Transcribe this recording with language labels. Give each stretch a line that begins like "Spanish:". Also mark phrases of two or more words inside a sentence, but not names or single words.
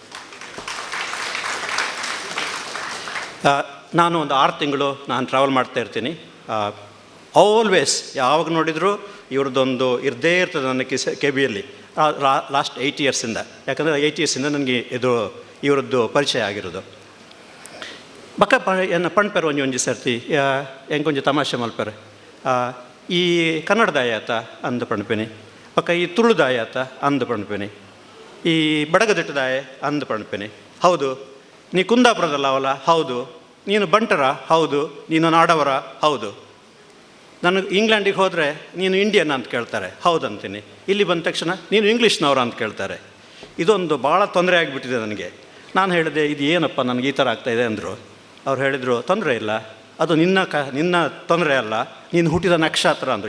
Kannada: ನಾನು ಒಂದು 6 ತಿಂಗಳು ನಾನು ಟ್ರಾವೆಲ್ ಮಾಡ್ತಾ ಇರ್ತೀನಿ. ಆಲ್ವೇಸ್ ಯಾವಾಗ ನೋಡಿದರೂ ಇವ್ರದ್ದೊಂದು ಇರದೇ ಇರ್ತದೆ ನನ್ನ ಕೆಬಿಯಲ್ಲಿ.
English: last 8 years
Kannada: ಯಿಂದ, ಯಾಕಂದರೆ 8 yearsಯಿಂದ ನನಗೆ ಇದು ಇವರದ್ದು ಪರಿಚಯ ಆಗಿರೋದು.
Tulu: ಬಕ್ಕ ಎನ್ನ ಪಣ್ಪೆರು ಒಂಜಿ ಸರ್ತಿ ಎಂಕೊಂಚ ತಮಾಷೆ ಮಲ್ಪೆರು. ಈ ಕನ್ನಡದಾಯಾತ ಅಂದು ಪಣ್ಪೆನಿ, ಪಕ್ಕ ಈ ತುಳುದಾಯಾತ ಅಂದು ಪಣ್ಪೆನಿ, ಈ ಬಡಗದಿಟ್ಟದಾಯ ಅಂದು ಪಣ್ಪೆನಿ.
Kannada: ಹೌದು, ನೀ ಕುಂದಾಪುರದಲ್ಲ ಅವಲ್ಲ? ಹೌದು. ನೀನು ಬಂಟರ? ಹೌದು. ನೀನು ನಾಡವರ? ಹೌದು. ನನಗೆ ಇಂಗ್ಲೆಂಡಿಗೆ ಹೋದರೆ ನೀನು ಇಂಡಿಯನ್ ಅಂತ ಕೇಳ್ತಾರೆ, ಹೌದಂತೀನಿ. ಇಲ್ಲಿ ಬಂದ ತಕ್ಷಣ ನೀನು ಇಂಗ್ಲೀಷ್ನವರ ಅಂತ ಕೇಳ್ತಾರೆ. ಇದೊಂದು ಭಾಳ ತೊಂದರೆ ಆಗಿಬಿಟ್ಟಿದೆ ನನಗೆ. ನಾನು ಹೇಳಿದೆ, ಇದು ಏನಪ್ಪ ನನಗೆ ಈ ಥರ ಆಗ್ತಾಯಿದೆ ಅಂದರು. ಅವ್ರು ಹೇಳಿದರು, ತೊಂದರೆ ಇಲ್ಲ, ಅದು ನಿನ್ನ ತೊಂದರೆ ಅಲ್ಲ, ನೀನು ಹುಟ್ಟಿದ ನಕ್ಷತ್ರ ಅಂದರು.